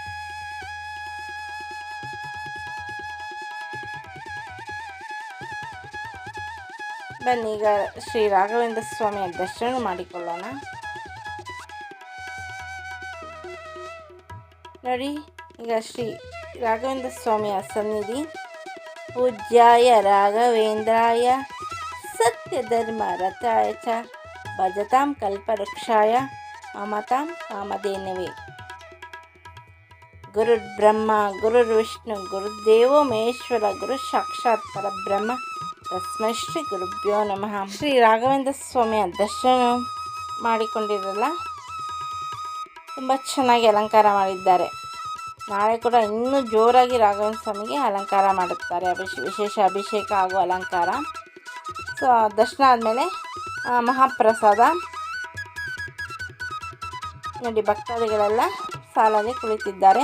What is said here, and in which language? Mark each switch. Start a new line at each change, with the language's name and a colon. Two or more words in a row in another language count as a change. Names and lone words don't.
Kannada: ಬನ್ನಿ ಈಗ ಶ್ರೀ ರಾಘವೇಂದ್ರ ಸ್ವಾಮಿಯ ದರ್ಶನ ಮಾಡಿಕೊಳ್ಳೋಣ. ನೋಡಿ, ಈಗ ಶ್ರೀ ರಾಘವೇಂದ್ರ ಸ್ವಾಮಿಯ ಸನ್ನಿಧಿ.
Sanskrit: ಪೂಜ್ಯಾಯ ರಾಘವೇಂದ್ರಾಯ ಸತ್ಯಧರ್ಮ ರಥಾಯ ಚ ಭಜತಾಂ ಕಲ್ಪವೃಕ್ಷಾಯ ಮಮತಾಂ ಕಾಮಧೇನವೇ. ಗುರುರ್ ಬ್ರಹ್ಮ ಗುರುರ್ ವಿಷ್ಣು ಗುರುದೇವೋ ಮಹೇಶ್ವರ ಗುರು ಸಾಕ್ಷಾತ್ ಪರಬ್ರಹ್ಮ ತಸ್ಮೈ ಶ್ರೀ ಗುರುಭ್ಯೋ ನಮಃ.
Kannada: ಶ್ರೀ ರಾಘವೇಂದ್ರ ಸ್ವಾಮಿಯ ದರ್ಶನ ಮಾಡಿಕೊಂಡಿರಲ್ಲ, ತುಂಬ ಚೆನ್ನಾಗಿ ಅಲಂಕಾರ ಮಾಡಿದ್ದಾರೆ. ನಾಳೆ ಕೂಡ ಇನ್ನೂ ಜೋರಾಗಿ ರಾಘವೇಂದ್ರ ಸ್ವಾಮಿಗೆ ಅಲಂಕಾರ ಮಾಡುತ್ತಾರೆ. ವಿಶೇಷ ಅಭಿಷೇಕ ಹಾಗೂ ಅಲಂಕಾರ. ಸೊ ದರ್ಶನ ಆದಮೇಲೆ ಮಹಾಪ್ರಸಾದ ನೋಡಿ, ಭಕ್ತಾದಿಗಳೆಲ್ಲ ಸಾಲಲ್ಲಿ ಕುಳಿತಿದ್ದಾರೆ.